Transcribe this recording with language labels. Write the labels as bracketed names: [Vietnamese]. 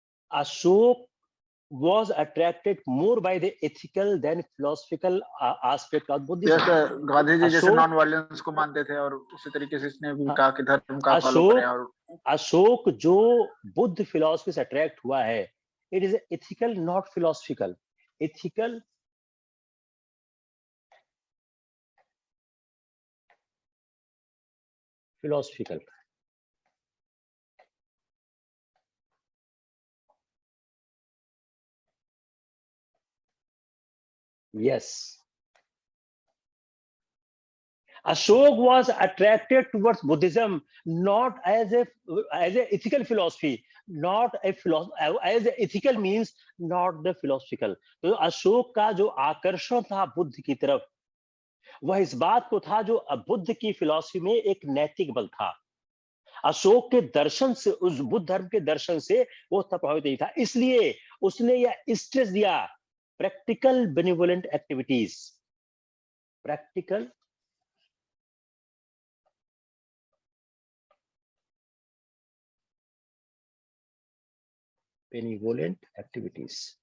[English] Ashok was attracted more by the ethical than philosophical aspect of Buddhism. [Hindi] जैसे गांधी जी जैसे non violence को मानते थे, और उसी तरीके से इसने भी कहा कि धर्म का फॉलो करें। और अशोक जो बुद्ध फिलॉसफी से अट्रैक्ट हुआ है, [English] It is ethical not philosophical. Ethical philosophical. Yes. Ashok was attracted towards Buddhism not as a ethical philosophy, not a philosophy as a ethical means, not the philosophical. [Hindi] तो अशोक का जो आकर्षण था बुद्ध की तरफ, वह इस बात को था जो बुद्ध की फिलॉसफी में एक नैतिक बल था। अशोक के दर्शन से, उस बुद्ध धर्म के दर्शन से वो तब प्रभावित नहीं था, इसलिए उसने यह स्ट्रेस दिया, [English] Practical benevolent activities, practical benevolent activities.